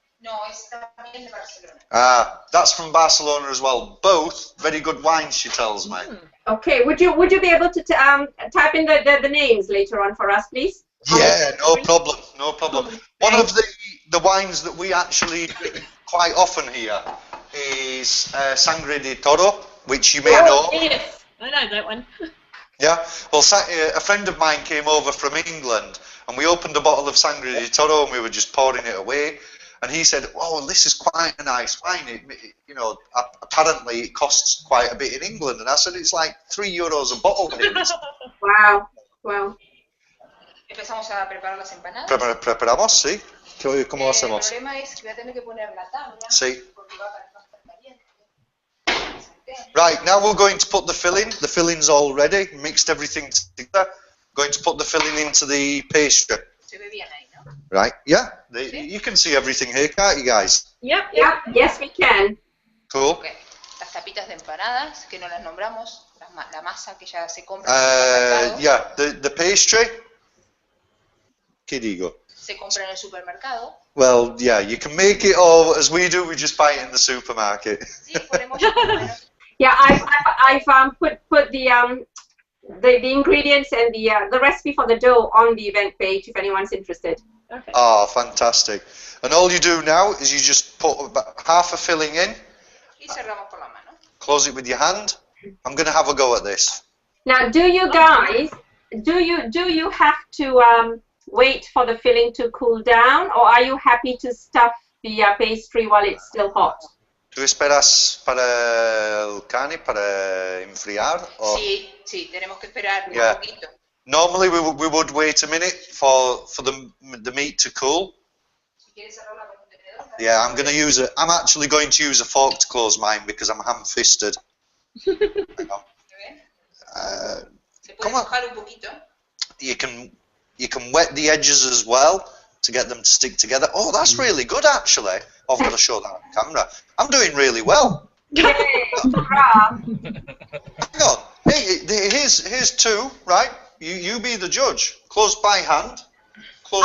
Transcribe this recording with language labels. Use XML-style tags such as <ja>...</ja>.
<es>No, es también de Barcelona.</es> <en>That's from Barcelona as well. Both very good wines, she tells me. Okay, would you be able to type in the names later on for us, please? Yeah, no problem, no problem. One of the wines that we actually drink quite often here is Sangre de Toro, which you may know. Yes, I know that one. Yeah, well, a friend of mine came over from England, and we opened a bottle of Sangre de Toro, and we were just pouring it away. And he said, "Oh, this is quite a nice wine. You know, apparently it costs quite a bit in England." And I said, "It's like €3 a bottle here." Wow, wow.</en> <es>Empezamos a preparar las empanadas. Preparamos, sí. ¿Cómo hacemos? El problema es que voy a tener que poner la tabla. Sí. Porque va a estar caliente.</es> <en>Right, now we're going to put the filling. The filling's all ready. Mixed everything together. Going to put the filling into the pastry. Se ve bien ahí, ¿no? Right, yeah. You can see everything here, can't you guys? Yep. Yes, we can. Cool. Okay.</en> <es>Las tapitas de empanadas, que no las nombramos. La masa que ya se compra en el supermercado.</es> <en>Yeah, the pastry.</en> <es>¿Qué digo? Se compra en el supermercado.</es> <en>Well, yeah, you can make it, or as we do, we just buy it in the supermarket.</en> <es>Sí, ponemos bueno.</es> <en>Yeah, I've put the ingredients and the recipe for the dough on the event page if anyone's interested. Okay. Oh, fantastic. And all you do now is you just put about half a filling in.</en> <es>Y cerramos con la mano.</es> <en>Close it with your hand. I'm going to have a go at this. Now, do you guys, do you have to wait for the filling to cool down, or are you happy to stuff the pastry while it's still hot?</en> <es>¿Tú esperas para el carne para enfriar?</es> <en>Or?</en> <es>Sí, tenemos que esperar un poquito.</es> <en>Normally we would wait a minute for the meat to cool.</en> <es>Si quieres cerrarla con un tenedor.</es> <en>Yeah, I'm actually going to use a fork to close mine because I'm ham-fisted.</en> <es>¿Se puede mojar un poquito?</es> <en>You can wet the edges as well to get them to stick together. Oh, that's really good actually. I've got to show that on camera. I'm doing really well. Yay, hurrah. Hang on. Hey, here's two, right? You be the judge. Close by hand. Close</en>